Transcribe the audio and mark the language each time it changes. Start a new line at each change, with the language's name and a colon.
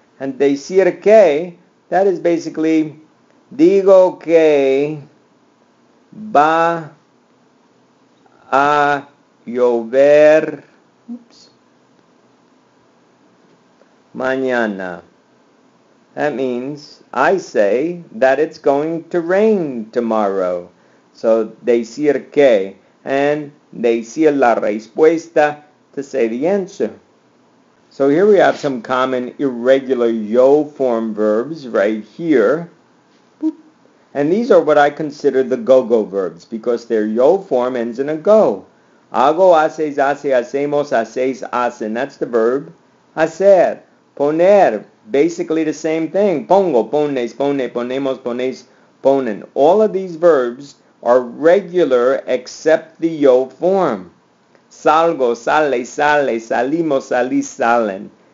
Spanish: And decir que,
English: that is basically,
Spanish: digo que va a llover mañana.
English: That means I say that it's going to rain tomorrow. So
Spanish: decir que,
English: and
Spanish: decir la respuesta,
English: to say the answer. So here we have some common irregular yo form verbs right here. And these are what I consider the go-go verbs because their yo form ends in a go.
Spanish: Hago, haces, hace, hacemos, haces, hacen.
English: That's the verb hacer.
Spanish: Poner,
English: basically the same thing.
Spanish: Pongo, pones, pone, ponemos, pones, ponen.
English: All of these verbs are regular except the yo form.
Spanish: Salgo, sale, sale, salimos, salís, salen.